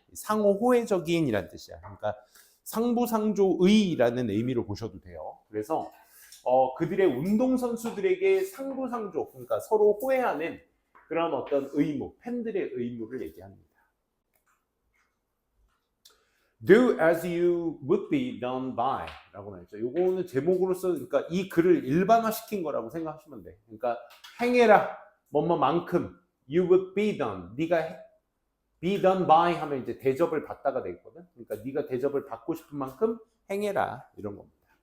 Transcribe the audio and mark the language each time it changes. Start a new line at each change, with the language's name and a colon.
Korean: 상호 호혜적인이란 뜻이야. 그러니까 상부상조의라는 의미로 보셔도 돼요. 그래서 그들의 운동선수들에게 상부상조, 그러니까 서로 호혜하는 그런 어떤 의무, 팬들의 의무를 얘기합니다.
English: Do as you would be done by
Korean: 라고 말했죠. 요거는 제목으로서 그러니까 이 글을 일반화시킨 거라고 생각하시면 돼. 그러니까 행해라, 뭐뭐만큼
English: you would be done,
Korean: 네가
English: be done by
Korean: 하면 이제 대접을 받다가 되거든. 그러니까 네가 대접을 받고 싶은 만큼 행해라 이런 겁니다.